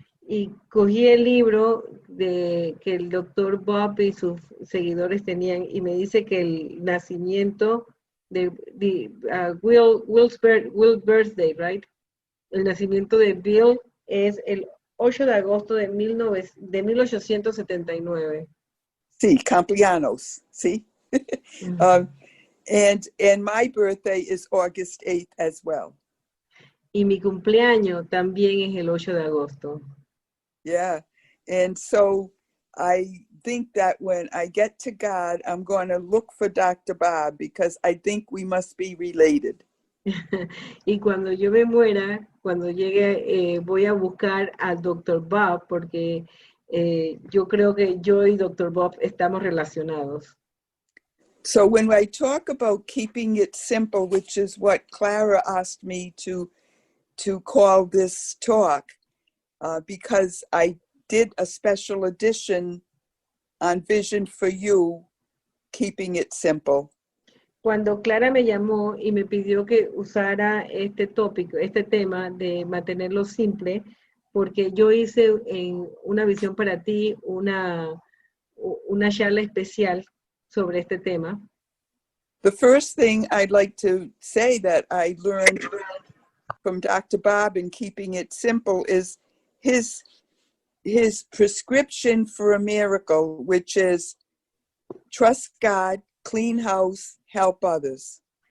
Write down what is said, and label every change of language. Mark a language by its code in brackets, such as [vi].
[es] Y cogí el libro que el Dr. Bob y sus seguidores tenían y me dice que el nacimiento de [en] Will's birthday, right? [es] El nacimiento de Bill es el 8 de agosto de 1879. Sí, cumpleaños, sí. [en] And my birthday is August 8th as well. [es] Y mi cumpleaños también es el 8 de agosto. [en] Yeah, and so I think that when I get to God, I'm going to look for Dr. Bob because I think we must be related. [es] Y cuando yo me muera, cuando llegue, voy a buscar al Dr. Bob porque yo creo que yo y Dr. Bob estamos relacionados. [en] So when I talk about keeping it simple, which is what Clara asked me to call this talk, because I did a special edition on Vision for You, Keeping It Simple. [es] Cuando Clara me llamó y me pidió que usara este tema de mantenerlo simple, porque yo hice en una visión para ti una charla especial sobre este tema. [en] The first thing I'd like to say that I learned from Dr. Bob in Keeping It Simple is his prescription for a miracle, which is trust God, clean house, help others.